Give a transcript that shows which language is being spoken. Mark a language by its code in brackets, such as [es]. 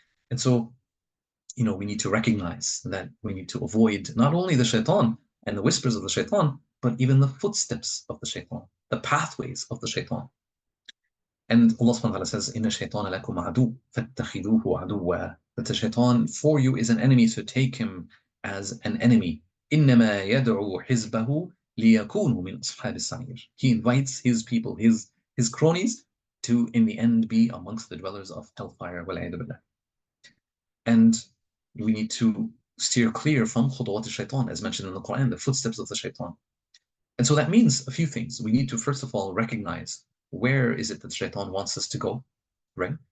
[en] And so, we need to recognize that we need to avoid not only the shaitan and the whispers of the shaitan, but even the footsteps of the shaitan, the pathways of the shaitan. And Allah subhanahu wa ta'ala says, [ar] Inna shaytana lakum adu, fattakhiduhu aduwa. [en] That the shaitan for you is an enemy, so take him as an enemy. [ar] إنما يدعو حزبه ليكونوا من أصحاب السعير. [en] He invites his people, his cronies, to in the end be amongst the dwellers of hellfire. And we need to steer clear from khutuwat al-shaitan, as mentioned in the Quran, the footsteps of the shaitan. And so that means a few things. We need to first of all recognize where is it that shaitan wants us to go, right?